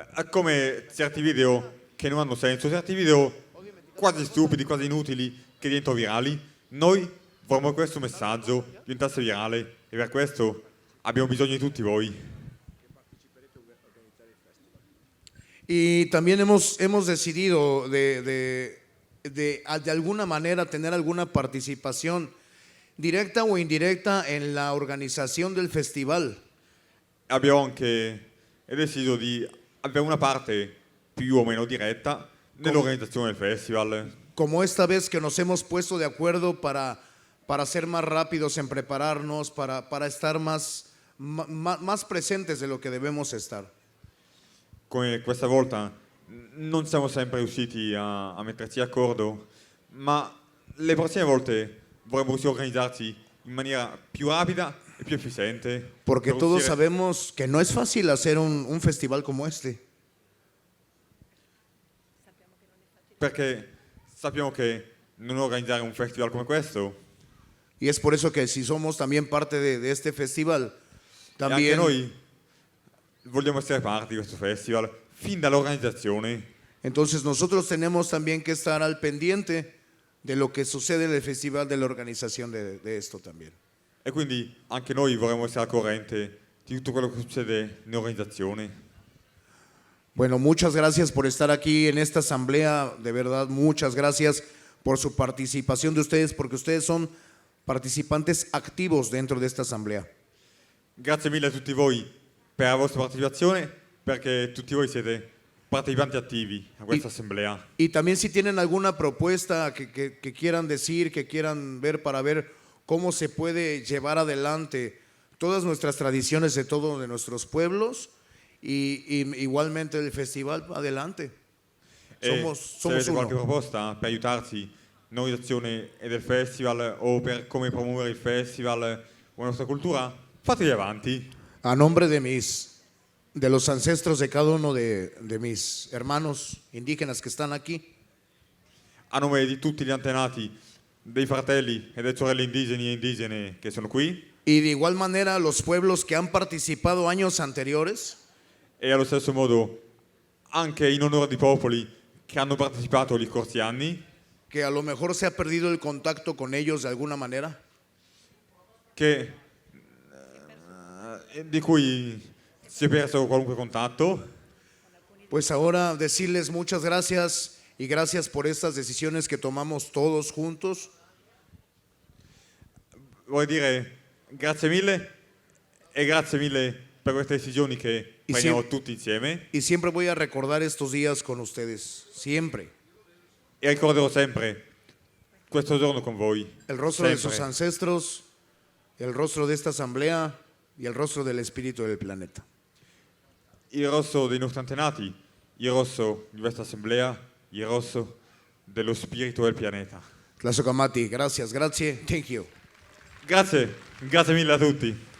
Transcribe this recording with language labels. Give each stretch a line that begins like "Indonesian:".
Italian: Come certi video che non hanno senso, certi video quasi stupidi, quasi inutili, che diventano virali, noi vorremmo che questo messaggio diventasse virale e per questo abbiamo bisogno di tutti voi.
Spanish: Y también hemos decidido de alguna manera tener alguna participación directa o indirecta en la organización del festival.
Italian: Abbiamo anche deciso di avere una parte più o meno diretta nell'organizzazione del festival.
Spanish: Como esta vez que nos hemos puesto de acuerdo para ser más rápidos en prepararnos, para estar más presentes de lo que debemos estar.
Italian: Come questa volta non siamo sempre riusciti a metterci d'accordo, ma le prossime volte vorremmo riuscire a organizzarci in maniera più rapida e più efficiente.
Spanish: Porque
Italian: per
Spanish: todos
Italian: riuscire-
Spanish: sabemos que no es fácil hacer un festival como este.
Italian: Perché sappiamo che non organizzare un festival come questo,
Spanish: Y es por eso que si somos también parte de este festival,
Italian: e anche
Spanish: también
Italian: noi vogliamo essere parte di questo festival fin dall'organizzazione.
Spanish: entonces nosotros tenemos también que estar al pendiente de lo que sucede en el festival, de la organización de esto también.
Italian: E quindi anche noi vorremmo essere al corrente di tutto quello che succede nell'organizzazione.
Spanish: Bueno, muchas gracias por estar aquí en esta asamblea, de verdad, muchas gracias por su participación de ustedes, porque ustedes son participantes activos dentro de esta asamblea.
Italian: Grazie mille a tutti voi per la vostra partecipazione, perché tutti voi siete partecipanti attivi a questa assemblea.
Spanish: Y también si tienen alguna propuesta que quieran decir, que quieran ver para ver cómo se puede llevar adelante todas nuestras tradiciones de todos de nuestros pueblos y igualmente el festival, adelante.
Italian: E
Spanish: Somos
Italian: se avete qualche
Spanish: uno.
Italian: proposta per aiutarci nell'organizzazione del festival o per come promuovere il festival o la nostra cultura, fatevi avanti.
Spanish: A nombre de los ancestros de cada uno de mis hermanos indígenas que están aquí,
Italian: A nome di tutti gli antenati, dei fratelli e delle sorelle indigeni e indigene che sono qui,
Spanish: y de igual manera los pueblos que han participado años anteriores,
Italian: e allo stesso modo anche in onore di popoli che hanno partecipato gli scorsi anni,
Spanish: que a lo mejor se ha perdido el contacto con ellos de alguna manera,
Italian: di cui si è perso qualunque contatto.
Spanish: pues ahora decirles muchas gracias y gracias por estas decisiones que tomamos todos juntos.
Italian: vorrei dire grazie mille e grazie mille per queste decisioni che prendiamo tutti insieme.
Spanish: Y siempre voy a recordar estos días con ustedes, siempre.
Italian: E ricorderò sempre questo giorno con voi.
Spanish: El rostro de
Italian: sempre.
Spanish: sus ancestros, el rostro de esta asamblea y el rostro del espíritu del planeta.
Italian: Il rosso dei nostri antenati, il rosso di questa assemblea, il rosso dello spirito del pianeta.
Spanish: Tlazocamati, gracias,
Italian: grazie,
English: thank you.
Italian: Grazie, grazie mille a tutti.